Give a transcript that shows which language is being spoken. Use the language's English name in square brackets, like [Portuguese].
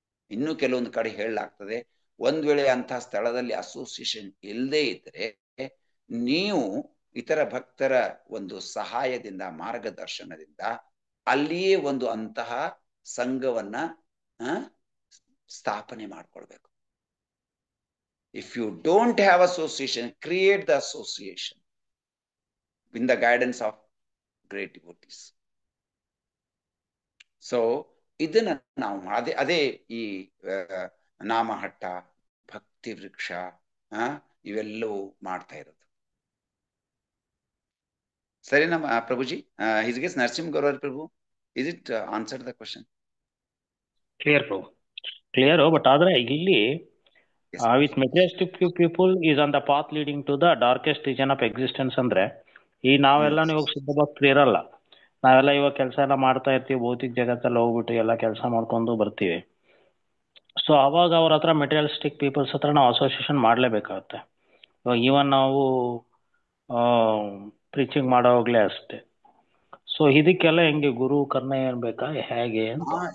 [Kannada] ಇನ್ನು ಕೆಲವೊಂದು ಕಡೆ ಹೇಳಲಾಗ್ತದೆ, ಒಂದ್ ವೇಳೆ ಅಂತಹ ಸ್ಥಳದಲ್ಲಿ ಅಸೋಸಿಯೇಷನ್ ಇಲ್ಲದೆ ಇದ್ರೆ ನೀವು ಇತರ ಭಕ್ತರ ಒಂದು ಸಹಾಯದಿಂದ, ಮಾರ್ಗದರ್ಶನದಿಂದ ಅಲ್ಲಿಯೇ ಒಂದು ಅಂತಹ ಸಂಘವನ್ನ ಸ್ಥಾಪನೆ ಮಾಡ್ಕೊಳ್ಬೇಕು. [English] If you don't have association, create the association in the guidance of great devotees. [Kannada] So ಇದನ್ನ ನಾವು ಅದೇ ಈ ನಾಮಹಟ್ಟ, ಭಕ್ತಿ ವೃಕ್ಷ ಇವೆಲ್ಲವೂ ಮಾಡ್ತಾ ಇರೋದು. ಸರಿನಾ ಪ್ರಭುಜಿ? [English] His Grace Narasimha Gaur Prabhu, is it answered the question? Clear, Prabhu. Clear, but [Kannada] ಆದ್ರೆ ಇಲ್ಲಿ [English] with materialistic people is on the path leading to the darkest region of existence [Kannada] ಅಂದ್ರೆ, ಈ ನಾವೆಲ್ಲ ಇವಾಗ ಶುದ್ಧ ಭಕ್ತರು ಇರಲ್ಲ. ನಾವೆಲ್ಲ ಇವಾಗ ಕೆಲಸ ಎಲ್ಲ ಮಾಡ್ತಾ ಇರ್ತೀವಿ, ಭೌತಿಕ ಜಗತ್ತಲ್ಲಿ ಹೋಗ್ಬಿಟ್ಟು ಎಲ್ಲ ಕೆಲಸ ಮಾಡ್ಕೊಂಡು ಬರ್ತೀವಿ. ಸೊ ಅವಾಗ ಅವ್ರ ಹತ್ರ ಮೆಟೀರಿಯಲಿಸ್ಟಿಕ್ ಪೀಪಲ್ಸ್ ಹತ್ರ ನಾವು ಅಸೋಸಿಯೇಷನ್ ಮಾಡ್ಲೇಬೇಕಾಗತ್ತೆ. ಇವಾಗ ಈವನ್ ನಾವು ಪ್ರೀಚಿಂಗ್ ಮಾಡೋವಾಗ್ಲೇ ಅಷ್ಟೇ. ಸೊ ಇದಕ್ಕೆಲ್ಲ ಹೆಂಗೆ ಗುರು ಕರ್ಣ ಏನ್ ಬೇಕಾ, ಹೇಗೆ ಅಂತ?